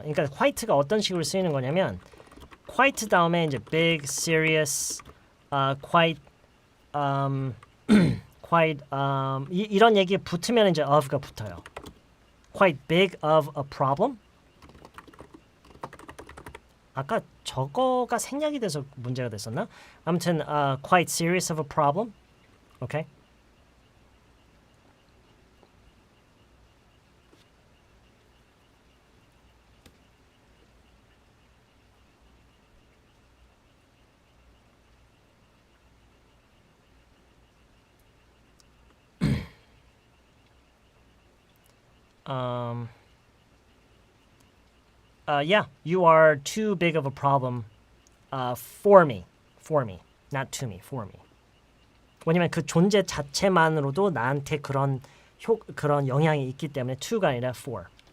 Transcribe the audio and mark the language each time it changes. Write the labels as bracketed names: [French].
[Korean] 그러니까 quite가 어떤 식으로 쓰이는 거냐면 quite 다음에 이제 big, serious, quite, quite 이런 얘기 붙으면 이제 of가 붙어요. [English] Quite big of a problem. [Korean] 아까 저거가 생략이 돼서 문제가 됐었나? 아무튼 [English] quite serious of a problem. Okay. Yeah, you are too big of a problem for me, not to me, for me. [Korean] 왜냐면 그 존재 자체만으로도 나한테 그런 영향이 있기 때문에 to가 아니라 for.